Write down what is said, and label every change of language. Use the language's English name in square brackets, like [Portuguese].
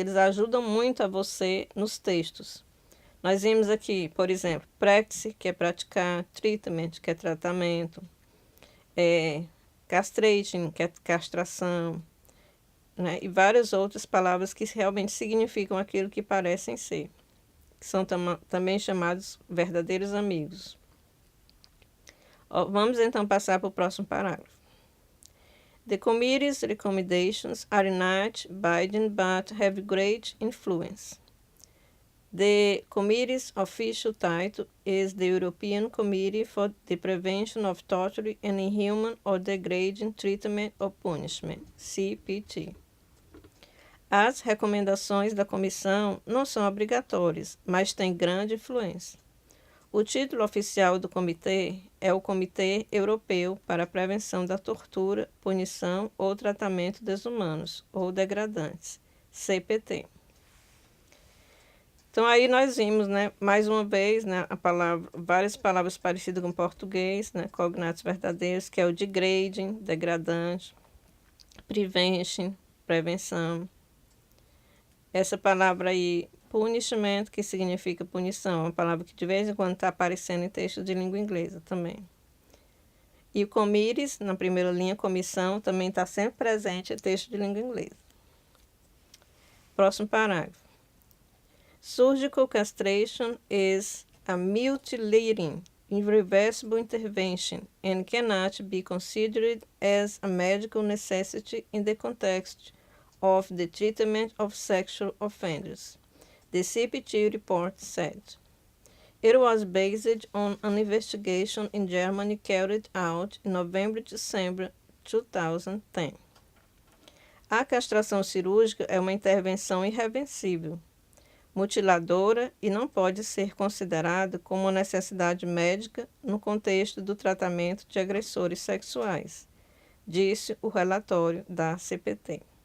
[Portuguese] Eles ajudam muito a você nos textos. Nós vimos aqui, por exemplo, practice, que é praticar, treatment, que é tratamento, castration, que é castração, né? E várias outras palavras que realmente significam aquilo que parecem ser, que são também chamados verdadeiros amigos. Vamos então passar para o próximo parágrafo. [English] The committee's recommendations are not binding but have great influence. The committee's official title is the European Committee for the Prevention of Torture and Inhuman or Degrading Treatment or Punishment, CPT. [Portuguese] As recomendações da comissão não são obrigatórias, mas têm grande influência. O título oficial do comitê é o Comitê Europeu para a Prevenção da Tortura, Punição ou Tratamento Desumanos ou Degradantes, CPT. Então aí nós vimos, né, mais uma vez, né, várias palavras parecidas com português, né, cognatos verdadeiros, que é o degrading, degradante, prevention, prevenção. Essa palavra aí, punishment, que significa punição, é uma palavra que de vez em quando está aparecendo em textos de língua inglesa também. E o committees, na primeira linha, comissão, também está sempre presente em texto de língua inglesa. Próximo parágrafo. [English] Surgical castration is a mutilating, irreversible intervention and cannot be considered as a medical necessity in the context of the treatment of sexual offenders, the CPT report said. It was based on an investigation in Germany carried out in November-December 2010. [Portuguese] A castração cirúrgica é uma intervenção irreversível, mutiladora e não pode ser considerada como uma necessidade médica no contexto do tratamento de agressores sexuais, disse o relatório da CPT.